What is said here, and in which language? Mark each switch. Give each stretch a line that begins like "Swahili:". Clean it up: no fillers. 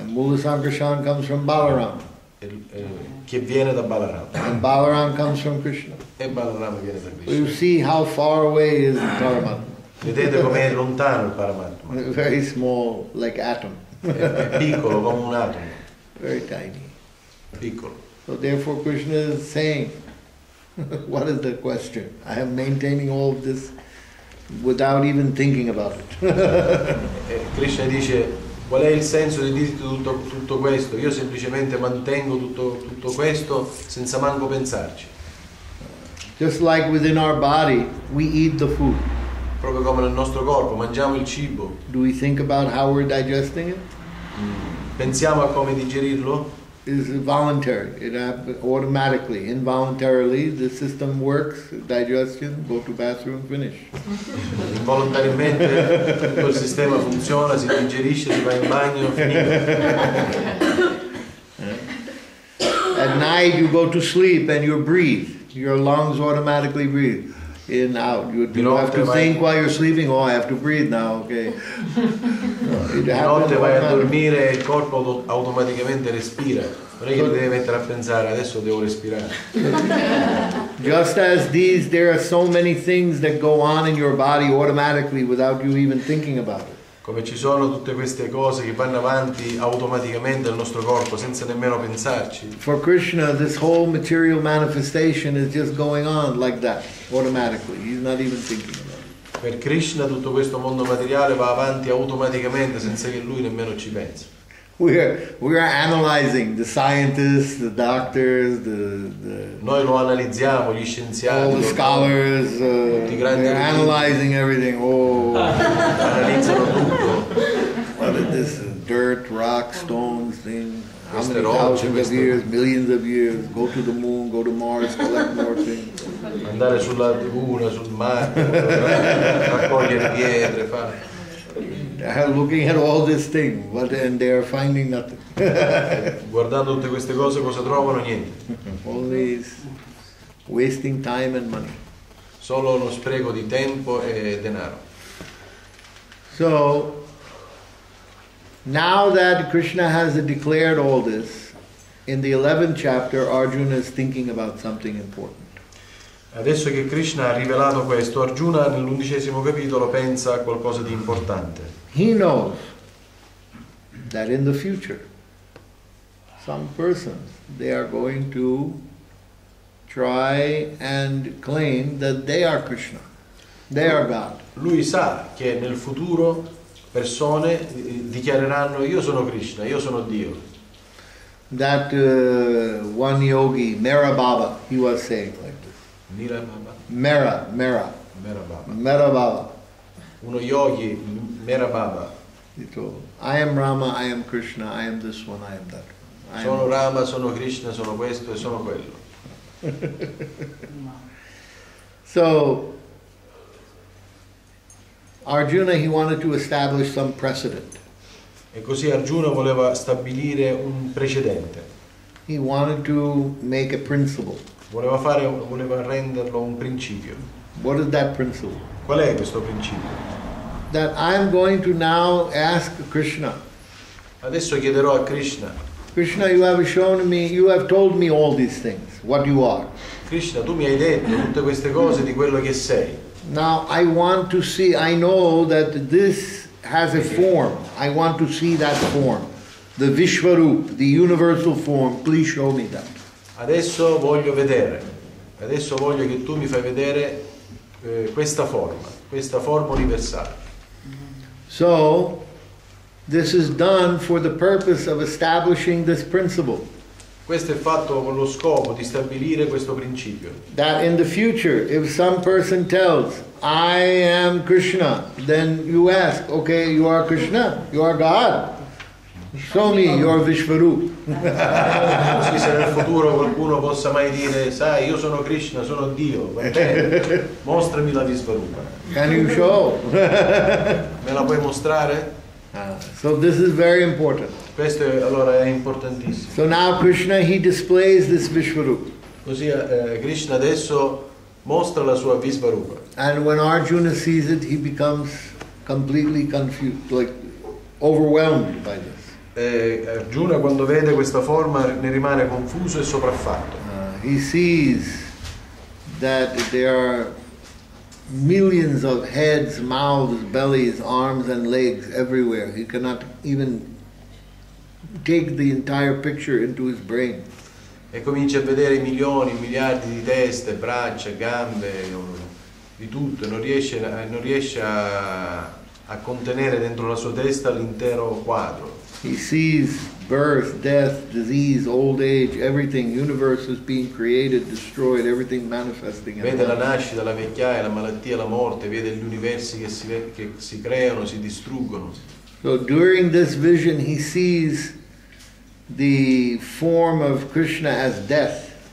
English: And Mula Sankarshan comes from Balaram.
Italian: Che viene da Balaram.
English: And Balaram comes from Krishna.
Italian: E Balaram viene da
English: So you
Italian: Krishna.
English: see how far away is Paramatma.
Italian: Vedete com'è lontano il Paramatma?
English: Very small, like atom.
Italian: È piccolo come un atomo.
English: Very tiny.
Italian: Piccolo.
English: So therefore Krishna is saying, what is the question? I am maintaining all of this without even thinking about it.
Italian: E Krishna dice, qual è il senso di dirti tutto questo? Io semplicemente mantengo tutto questo senza manco pensarci.
English: Just like within our body, we eat the food.
Italian: Proprio come nel nostro corpo, mangiamo il cibo.
English: Do we think about how we're digesting it?
Italian: Pensiamo a come digerirlo?
English: is voluntary. It happens automatically, involuntarily. The system works, digestion, go to bathroom, finish.
Italian: Involontariamente tutto il sistema funziona, si digerisce, si va in bagno, finito.
English: At night you go to sleep and you breathe. Your lungs automatically breathe. In, out. You have to think while you're sleeping, oh, I have to breathe now, okay.
Italian: Di notte vai a dormire e il corpo automaticamente respira. Non è che ti devi mettere a pensare, adesso devo respirare.
English: Just as these, there are so many things that go on in your body automatically without you even thinking about it.
Italian: Come ci sono tutte queste cose che vanno avanti automaticamente nel nostro corpo senza nemmeno pensarci.
English: For Krishna, this whole material manifestation is just going on like that, automatically. He's not even thinking about it.
Italian: Per Krishna tutto questo mondo materiale va avanti automaticamente senza che lui nemmeno ci pensi.
English: We are analyzing the scientists, the doctors,
Italian: Noi lo analizziamo, gli scienziati,
English: all the scholars, they're analyzing everything. Oh,
Italian: analizzano tutto.
English: What is this? Dirt, rock, stones, things. How
Italian: Queste
English: many
Italian: rocce,
English: thousands of
Italian: queste-
English: years, millions of years? Go to the moon, go to Mars, collect more things.
Italian: Andare sulla luna, sul mare, raccogliere pietre, fare.
English: They're looking at all this thing, and they are finding nothing.
Italian: Guardando tutte queste cose cosa trovano? Niente.
English: Only wasting time and money.
Italian: Solo uno spreco di tempo e denaro.
English: So, now that Krishna has declared all this, in the 11th chapter, Arjuna is thinking about something important.
Italian: Adesso che Krishna ha rivelato questo, Arjuna nell'11° capitolo pensa a qualcosa di importante.
English: He knows that in the future, some persons, they are going to try and claim that they are Krishna, they are God.
Italian: Lui sa che nel futuro persone dichiareranno io sono Krishna, io sono Dio.
English: That one yogi, Mera Baba, he was saying like this. Mera Baba.
Italian: Uno yogi, Mera Baba.
English: He told, I am Rama, I am Krishna, I am this one, I am that one.
Italian: Sono Rama, sono Krishna, sono questo e sono quello.
English: So, Arjuna, he wanted to establish some precedent.
Italian: E così Arjuna voleva stabilire un precedente.
English: He wanted to make a principle.
Italian: Voleva renderlo un principio.
English: What is that principle?
Italian: Qual è questo principio?
English: That I'm going to now ask Krishna.
Italian: Adesso chiederò a Krishna.
English: Krishna, you have shown me, you have told me all these things, what you are.
Italian: Krishna, tu mi hai detto tutte queste cose di quello che sei.
English: Now I want to see, I know that this has a form. I want to see that form. The Vishwarup, the universal form, please show me that.
Italian: Adesso voglio vedere. Adesso voglio che tu mi fai vedere questa forma universale.
English: So, this is done for the purpose of establishing this principle.
Italian: Questo è fatto con lo scopo di stabilire questo principio.
English: That in the future, if some person tells, I am Krishna, then you ask, okay, you are Krishna, you are God. Show me your Vishwarup.
Italian: Così se nel futuro qualcuno possa mai dire, sai, io sono Krishna, sono Dio, va bene? Mostrami la Vishwarupa.
English: Can you show?
Italian: Me la puoi mostrare?
English: So this is very important.
Italian: Questo allora è importantissimo.
English: So now Krishna, he displays this Vishwarup.
Italian: Così Krishna adesso mostra la sua Vishwarupa.
English: And when Arjuna sees it, he becomes completely confused, like overwhelmed by this.
Italian: Arjuna quando vede questa forma ne rimane confuso e sopraffatto.
English: He sees that there are millions of heads, mouths, bellies, arms and legs everywhere. He cannot even take the entire picture into his brain.
Italian: E comincia a vedere milioni, miliardi di teste, braccia, gambe, di tutto, non riesce a contenere dentro la sua testa l'intero quadro.
English: He sees birth, death, disease, old age, everything, universe is being created, destroyed, everything manifesting.
Italian: Vede la nascita, la vecchiaia, la malattia, la morte, vede gli universi che si creano, si distruggono.
English: So during this vision he sees the form of Krishna as death.